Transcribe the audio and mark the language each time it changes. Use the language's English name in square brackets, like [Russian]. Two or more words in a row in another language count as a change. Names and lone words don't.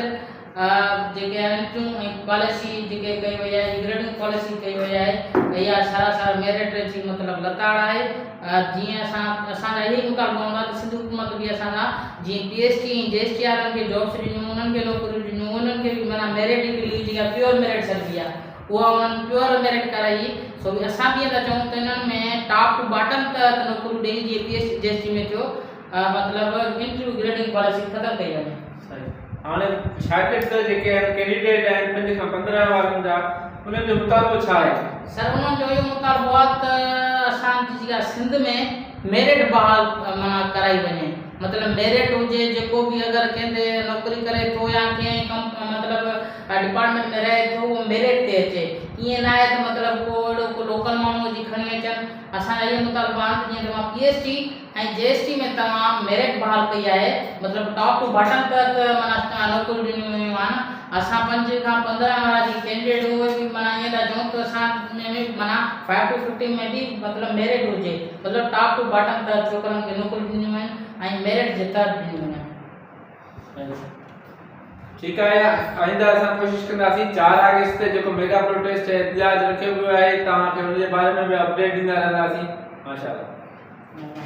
[Sindhi] जेके इंटरव्यू ऐं पॉलिसी जेके कई वई आहे [English] grading policy [Sindhi] कई वई आहे इहा सरासर मेरिट जी मतिलबु लताड़ आहे। जीअं असांजा इहे मुतालबो हूंदा त सिंध हुकूमत बि असांजा जीअं पीएचडी ऐं जेएसटी वारनि खे जॉब्स ॾिनियूं, उन्हनि खे नौकरियूं ॾिनियूं, उन्हनि खे बि माना मेरिट हिकिड़ी जेका [English] pure merit [Sindhi] सॾिबी आहे उहा उन्हनि [English] pure merit [Sindhi] कराई। सो असां बि था चऊं त इन्हनि में [English] top to bottom [Sindhi] त नौकरियूं ॾेई जीअं पीएचडी जेएसटी में थियो मतिलबु इंटरव्यू [English] grading policy [Sindhi] ख़त्म कई वञे। हाणे शागिर्द जेके कैंडिडेट आहिनि 5 खां 15 वारनि जा उन्हनि जो मुतालबो छा आहे? सर उन्हनि जो इहो मुतालबो आहे त असांजी जेका सिंध में मेरिट बहाल माना कराई वञे। मतिलबु मेरिट हुजे जेको बि अगरि कंहिंते नौकरी करे थो या कंहिं मतिलबु डिपार्टमेंट में रहे थो उहो मेरिट ते अचे। ईअं न आहे त मतिलबु को अहिड़ो को लोकल माण्हू जी खणी अचनि। असांजा इहे मुतालबा आहिनि जीअं तव्हां पीएचडी ऐं जेएसटी में तव्हां मेरिट बहाल कई आहे मतिलबु [English] top to bottom [Sindhi] तक माना नौकरियूं ॾिनियूं वयूं आहिनि। असां 5 खां 15 वारा जी कैंडिडेट उहे बि माना ईअं था चऊं त असां में बि माना 5 to 15 में बि मतिलबु मेरिट हुजे मतिलबु [English] top to bottom [Sindhi] तक छोकिरनि खे नौकरियूं ॾिनियूं आहिनि ऐं मेरिट जे तहत ॾिनियूं आहिनि। ठीकु आहे। आइंदा असां कोशिशि कंदासीं 4 अगस्त ते जेको [English] mega protest [Sindhi] एहतिजाज रखियो वियो आहे तव्हांखे उन जे बारे में बि अपडेट ॾींदा रहंदासीं।